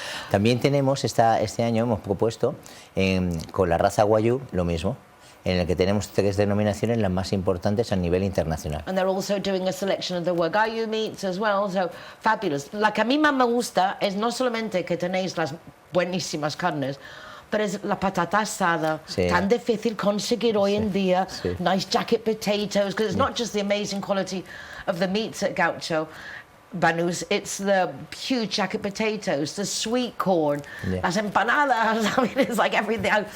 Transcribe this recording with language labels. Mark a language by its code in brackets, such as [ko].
[es] También tenemos, este año hemos propuesto con la raza Wagyu lo mismo, en el que tenemos 3 denominaciones, las más importantes a nivel internacional. [en] And they're also doing a selection of the Wagyu meats as well, so fabulous. [es] La que a mí más me gusta es no solamente que tenéis las buenísimas carnes, pero es la patata asada, sí. Tan difícil conseguir hoy en día, sí. [en] Nice jacket potatoes, because it's not just the amazing quality of the meats at Gaucho Banús, it's the huge jacket potatoes, the sweet corn, las empanadas, I mean, it's like everything.